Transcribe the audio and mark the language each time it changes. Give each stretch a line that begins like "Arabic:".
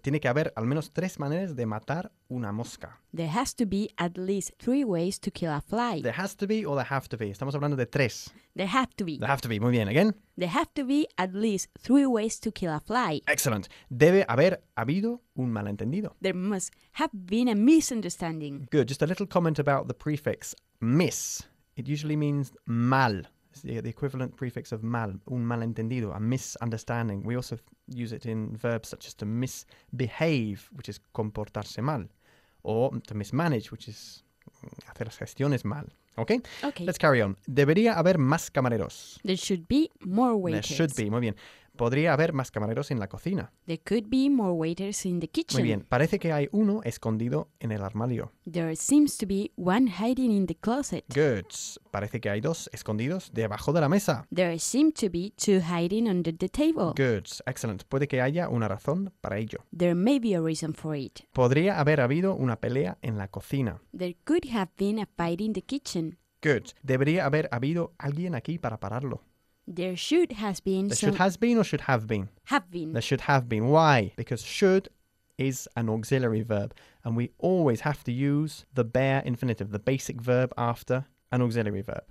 Spanish: Tiene que haber al menos tres maneras de matar una mosca.
English: There has to be at least three ways to kill a fly. There has to be or there have to be.
Spanish: Estamos hablando de tres.
English: There have to be. There have to be.
Spanish: Muy bien.
English: Again. There have to be at least three ways to kill a fly.
Spanish: Excellent. Debe haber habido un malentendido.
English: There must have been a misunderstanding. Good. Just a little comment about the prefix mis. It usually means mal. The equivalent prefix of mal,
Spanish: un malentendido,
English: a misunderstanding. We also use it in verbs such as to misbehave, which is
Spanish: comportarse mal,
English: or to mismanage, which is
Spanish: hacer las gestiones mal.
English: Okay? Okay. Let's carry on.
Spanish: Debería haber más camareros.
English: There should be more waiters. There should be.
Spanish: Muy bien. Podría haber más camareros en la cocina.
English: There could be more waiters in the kitchen.
Spanish: Muy bien. Parece que hay uno escondido en el armario.
English: There seems to be one hiding in the closet. Good.
Spanish: Parece que hay dos escondidos debajo de la mesa.
English: There seem to be two hiding under the table. Good. Excellent.
Spanish: Puede que haya una razón para ello.
English: There may be a reason for it.
Spanish: Podría haber habido una pelea en la cocina.
English: There could have been a fight in the kitchen.
Spanish: Good. Debería haber habido alguien aquí para pararlo.
English: There should has been. There should has been or should have been? Have been. There should have been. Why? Because should is an auxiliary verb. And we always have to use the bare infinitive, the basic verb after an auxiliary verb.